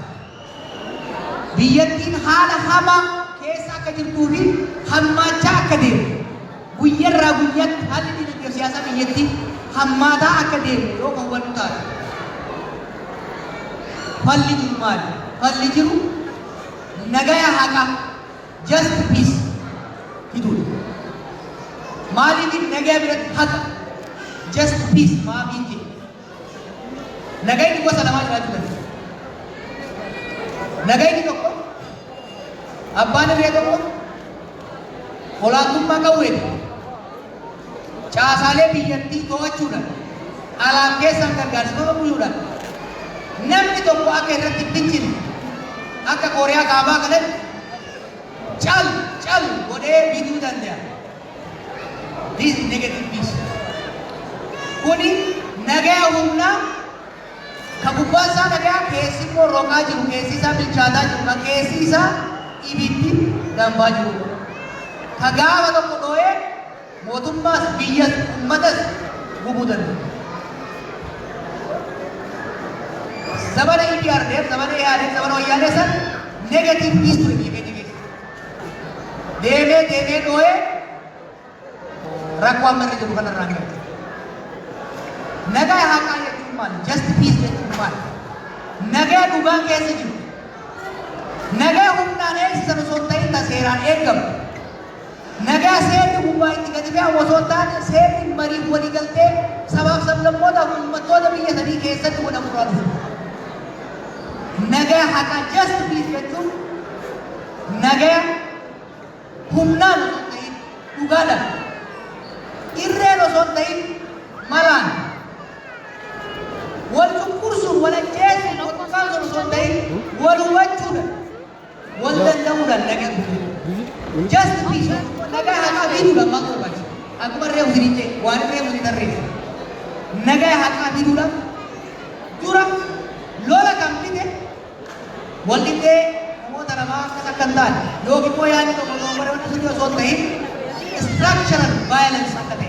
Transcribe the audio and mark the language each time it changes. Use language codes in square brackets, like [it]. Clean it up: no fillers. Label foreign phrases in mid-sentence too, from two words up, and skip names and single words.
[om] Biyyattiin haala hamaa keessa akka jirtuu fi hammaachaa akka deemu. Guyyarraa guyyaatti haalli dinagdee siyaasaa biyyattii hammaataa akka deemu yoo kan hubannu taate. Falli jiru maali? Falli jiru nagaya haqa [en] just peace [om] fiduudha. Maaliif nagaya biratti haqa [en] just peace [om] maafiin jedhe. Nagayni gosa lamaa jiraachuu danda'a. Nagayni tokko abbaan irree tokko olaantummaa qawweedha. Caasaalee biyyattii to'achuudhaan alaaf keessaan gargaarsifama buluudhaan namni tokko akka irratti bincine akka Kooriyaa kaabaa kanatti cal godhee biduu danda'a. [en] This is negative peace. [om] Kuni nagaya humnaa kan gubbaan isaa nagaya keessi immoo roqaa jiru keessi isaa bilchaataa jiru kan keessi isaa ibiddi dambaa jiru. Ka gaafa tokko dhoo'ee mootummaas biyyas uummatas gubuu danda'a. Zamana EPRDF, zamana EADF, zamana wayyaanee san [en] negative peace [om] ture biyya keenya keessa. Deemee dhoo'ee rakkoo amma irra jiru kanarraa galte. Nagaya haqaa jechuun maali? [en] Just peace [om] jechuun maali? Nagaya dhugaan keessa jiru. Nagaya humnaan eegsisan osoo hin ta'in seeraan eegamu. Nagaya seerri gubbaa itti gadi fe'amu osoo hin taane seerri mariif walii galtee sabaaf sablammootaaf uummattoota biyya sanii keessatti godhamu irraa dhufu. Nagaya haqaa [en] just peace [om] jechuun nagaya humnaan osoo hin ta'in dhugaadhaan irreen osoo hin ta'in malaan wal cunqursuun wal ajjeesuun akkasumas osoo hin ta'in wal hubachuudhaan wal danda'uudhaan nagaya dhufu. [en] Just peace [om] nagaya haqaa fiduudhaan maal barbaachisa? Akkuma reefu isin jee waan reefu isin tarreessa. Nagaya haqaa fiduudhaan dura lola kan fide wal dhibdee namoota lamaa akkas akka hin taane yookiin immoo yaadni tokko dogongora wanti sun osoo hin ta'in [en] structural violence [om] akka ta'e.